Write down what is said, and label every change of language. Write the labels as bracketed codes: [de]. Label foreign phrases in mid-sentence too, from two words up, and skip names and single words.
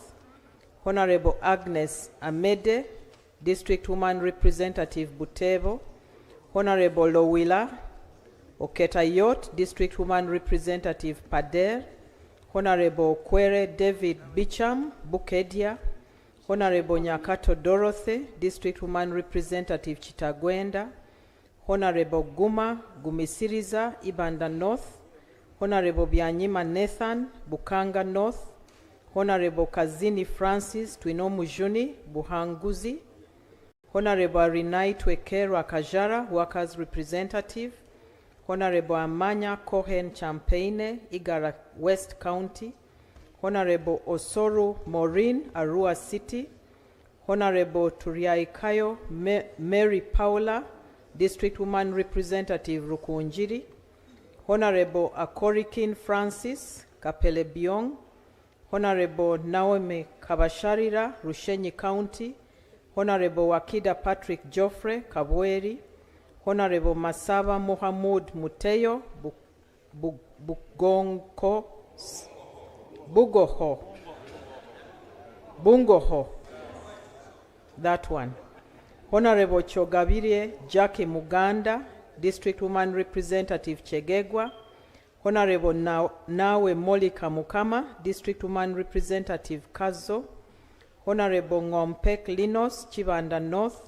[en] Honorable Agnes Amede, District Woman Representative Butebo. Honorable Lowila Oketayot, District Woman Representative Pader. Honorable Kwere David Bicham, Bukedia. Honorable Nyakato Dorothy, District Woman Representative Chitagwenda. Honorable Guma Gumisiriza, Ibanda North. Honorable Byanyima Nathan, Bukanga North. Honorable Kazini Francis, Twinomujuni, Buhanguzi. Honorable Rinai Twekera Kajara, Workers Representative. Honorable Amanya Cohen Champagne, Igara West County. Honorable Osoru Maureen, Arua City. Honorable Turiaikayo Mary Paula, District Woman Representative Rukunjiri. Honorable Akorikin Francis, Kapele Biong. Honorable Naomi Kabasharira, Rushenyi County. Honorable Wakida Patrick Joffrey, Kabweri. Honorable Masaba Mohamud Muteyo Bungoho. That one. Honorable Chogabire Jackie Muganda, District Woman Representative Chegegwa. Honorable Nawe Molika Mukama, District Woman Representative Kazo. Honorable Ngompek Linos, Chivanda North.